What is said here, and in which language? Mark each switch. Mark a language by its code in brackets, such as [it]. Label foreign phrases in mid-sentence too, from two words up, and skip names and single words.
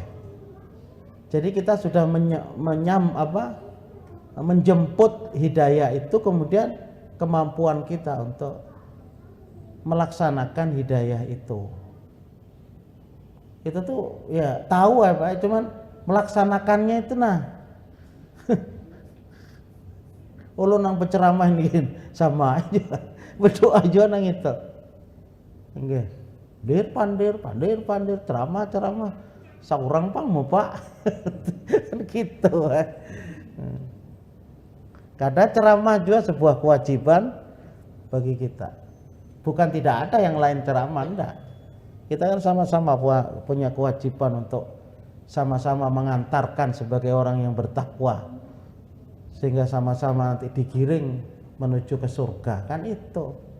[id] Jadi kita sudah menjemput hidayah itu, kemudian kemampuan kita untuk melaksanakan hidayah itu [bjn] tuh ya tahu ya Pak, cuman melaksanakannya itu ulun nang penceramah ini sama aja berdoa aja nang itu nggih pandir ceramah saurang pang mau Pak gitu. [id] Karena ceramah juga sebuah kewajiban bagi kita, bukan tidak ada yang lain ceramah, enggak. Kita kan sama-sama punya kewajiban untuk sama-sama mengantarkan sebagai orang yang bertakwa, sehingga sama-sama nanti digiring menuju ke surga, kan itu.